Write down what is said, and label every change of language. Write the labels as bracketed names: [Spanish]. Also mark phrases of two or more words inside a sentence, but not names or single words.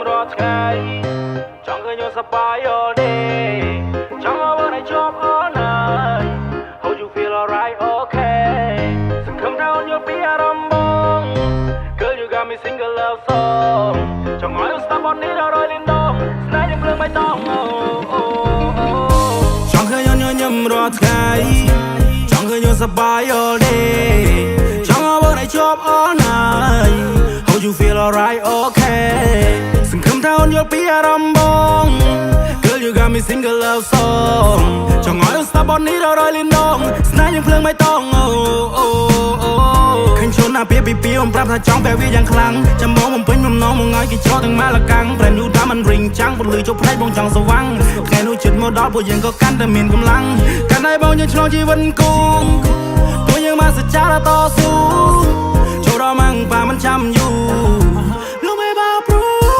[Khmer] ថ្ងៃចង់ឃើញយើងសប្បាយ [English] all day [Khmer] ចង់ឲ្យបានជាប់ [English] all night How you feel alright okay [Khmer] សង្ឃឹមថាអូនយល់ពីអារម្មណ៍បង [English] Girl you got me single love song [Khmer] ចង់ឲ្យអូនស្ដាប់បទនេះដល់រយលានដងស្នេហ៍យើងភ្លើងបៃតង ចង់ឃើញអូនញញឹមរាល់ថ្ងៃចង់ឃើញអូនសប្បាយ [English] all day [Khmer] ចង់ឲ្យបានជាប់ [English] all night How you feel alright okay [Khmer] សង្ឃឹមថាអូនយល់ពីអារម្មណ៍បង [English] Girl you got me single love song [Khmer] ចង់ឲ្យអូនស្ដាប់បទនេះដល់រយលានដងស្នេហ៍យើងភ្លើងបៃតង ឃើញខ្លួនណាពីពីអូនប្រាប់ថាចង់បែបវាយ៉ាងខ្លាំងចាំបងបំពេញបំណងមកឲ្យគេចោលទាំងម៉ាលកាំង [English] Brand new diamond ring [Khmer] ចាំងពលឺជប់ភ្នែកបងចង់ស្វាំងថ្ងៃនោះជិតមកដល់ពួកយើងក៏កាន់តែមានកម្លាំងកាន់តែបងយើងឆ្លងជីវិតគូពួកយើងមកសច្ចាតស៊ូចូលដល់ម៉ាំងប៉ាមិនចាំយូរលោកមេបាព្រូ